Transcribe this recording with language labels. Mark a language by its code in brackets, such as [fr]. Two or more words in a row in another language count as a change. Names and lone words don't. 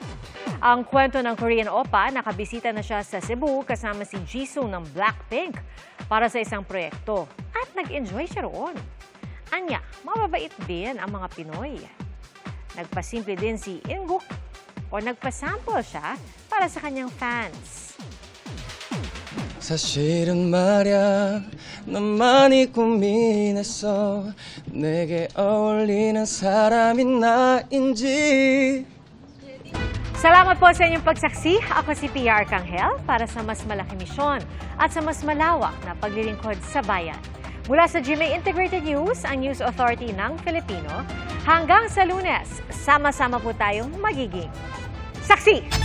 [tl] Ang kwento ng Korean Oppa, nakabisita na siya sa Cebu kasama si Jisoo ng Blackpink para sa isang proyekto at nag-enjoy siya roon. Anya, mababait din ang mga Pinoy. Nagpasimple din si In-guk o nagpasample siya para sa kanyang fans. [ko] 사실은 말야 난 많이 고민했어 내게 어울리는 사람이 나인지. [tl] Salamat po sa inyong pagsaksi. Ako si PR Kanghel para sa mas malaking misyon at sa mas malawak na paglilingkod sa bayan. Mula sa GMA Integrated News, ang News Authority ng Filipino, hanggang sa Lunes, sama-sama po tayong magiging saksi!